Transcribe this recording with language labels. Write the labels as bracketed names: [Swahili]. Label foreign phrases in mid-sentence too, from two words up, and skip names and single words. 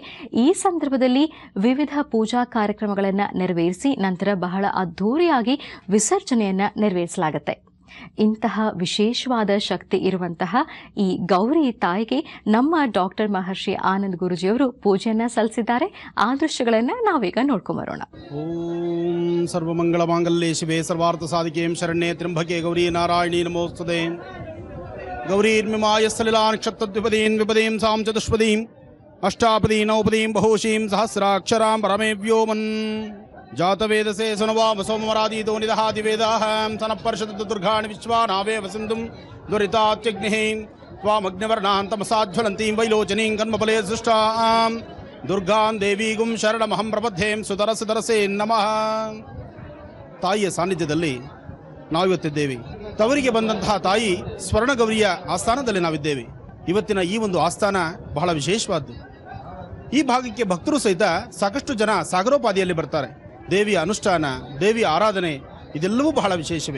[Kannada] ಈ ಸಂದರ್ಭದಲ್ಲಿ ವಿವಿಧ ಪೂಜಾ ಕಾರ್ಯಕ್ರಮಗಳನ್ನು ನೆರವೇರಿಸಿ ನಂತರ ಬಹಳ ಅದ್ಧೂರಿಯಾಗಿ ವಿಸರ್ಜನೆಯನ್ನ ನೆರವೇರಿಸಲಾಗುತ್ತೆ. ಇಂತಹ ವಿಶೇಷವಾದ ಶಕ್ತಿ ಇರುವಂತಹ ಈ ಗೌರಿ ತಾಯಿಗೆ ನಮ್ಮ ಡಾಕ್ಟರ್ ಮಹರ್ಷಿ ಆನಂದ್ ಗುರುಜಿಯವರು ಪೂಜೆಯನ್ನ ಸಲ್ಲಿಸಿದ್ದಾರೆ. ಆ ದೃಶ್ಯಗಳನ್ನ ನಾವೀಗ ನೋಡ್ಕೊಂಬರೋಣ. [Sanskrit] ಓಂ ಸರ್ವಮಂಗಳ ಮಾಂಗಲ್ಯೆ ಶಿವೆ ಸರ್ವಾರ್ಥ ಸಾಧಿಕೆ ಶರಣ್ಯೆ ತ್ರ್ಯಂಬಕೆ ಗೌರಿ ನಾರಾಯಣಿ ನಮೋಸ್ತುತೆ. ಗೌರೀರ್ಮಿಮಾಯ ಸಲಿಲಾ ನಕ್ಷತ್ರದ್ವಿಪದೀನ್ ವಿಪದೀಂ ಸಾಂ ಚತುಷ್ಪದೀಂ ಅಷ್ಟಾಪದೀ ನೌಪದೀಂ ಬಹುಶೀಂ ಸಹಸ್ರಾಕ್ಷರಾಂ ಪರಮೇ ವ್ಯೋಮನ್ ಜಾತವೇದಸೆ ಸುನವಾಮ ಸೋಮರಾದೀತೋ ನಿದಹಾದಿ ವೇದಾಹಂ ಸನಪರ್ಷದ ದುರ್ಗಾಣಿ ವಿಶ್ವಾನಾವೇವ ಸಿಂಧುಂ ದುರಿತಾತ್ಯಗ್ನಿಃ ತ್ವಾಮಗ್ನಿವರ್ಣಾಂ ತಮಸಾಜ್ವಲಂತೀಂ ವೈಲೋಚನೀಂ ಕರ್ಮಫಲೇ ಸೃಷ್ಟಾಂ ದುರ್ಗಾಂ ದೇವೀಗುಂ ಶರಣಮಹಂ ಪ್ರಪದ್ಯೇಂ ಸುತರಸೆ ನಮಃ. [Kannada] ತಾಯಿಯ ಸಾನ್ನಿಧ್ಯದಲ್ಲಿ ನಾವಿವತ್ತಿದ್ದೇವೆ. ತವರಿಗೆ ಬಂದಂತಹ ತಾಯಿ ಸ್ವರ್ಣಗೌರಿಯ ಆಸ್ಥಾನದಲ್ಲಿ ನಾವಿದ್ದೇವೆ. ಇವತ್ತಿನ ಈ ಒಂದು ಆಸ್ಥಾನ ಬಹಳ ವಿಶೇಷವಾದ್ದು. ಈ ಭಾಗಕ್ಕೆ ಭಕ್ತರು ಸಹಿತ ಸಾಕಷ್ಟು ಜನ ಸಾಗರೋಪಾದಿಯಲ್ಲಿ ಬರ್ತಾರೆ. ದೇವಿಯ ಅನುಷ್ಠಾನ, ದೇವಿಯ ಆರಾಧನೆ ಇದೆಲ್ಲವೂ ಬಹಳ ವಿಶೇಷವೇ.